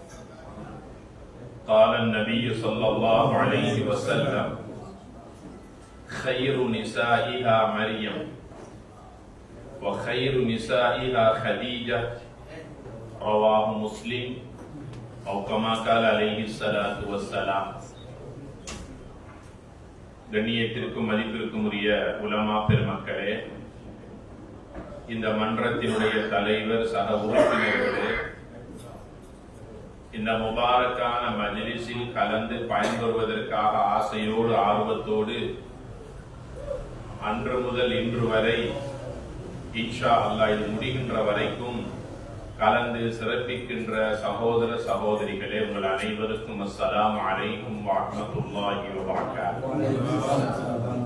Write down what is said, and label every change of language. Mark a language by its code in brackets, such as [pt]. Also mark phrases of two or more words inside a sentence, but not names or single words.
[ar] قال النبي صلى الله عليه وسلم خير نسائها مريم وخير نسائها خديجة رواه مسلم أو كما قال عليه الصلاة والسلام. [ta] கண்ணியத்திற்கும் மதிப்பிற்கும் உரிய உலமா பெருமக்களே, இந்த மன்றத்தினுடைய தலைவர் சக உறுப்பினர்களே, இந்த முபாரக்கான மஜ்லிஸில் கலந்து பயன்பெறுவதற்காக ஆசையோடு ஆர்வத்தோடு அன்று முதல் இன்று வரை [ar] إن شاء الله [ta] இது முடிகின்ற வரைக்கும் கலந்து சிறப்பிக்கின்ற சகோதர சகோதரிகளே, உங்கள் அனைவருக்கும் [ar] السلام عليكم ورحمة الله وبركاته.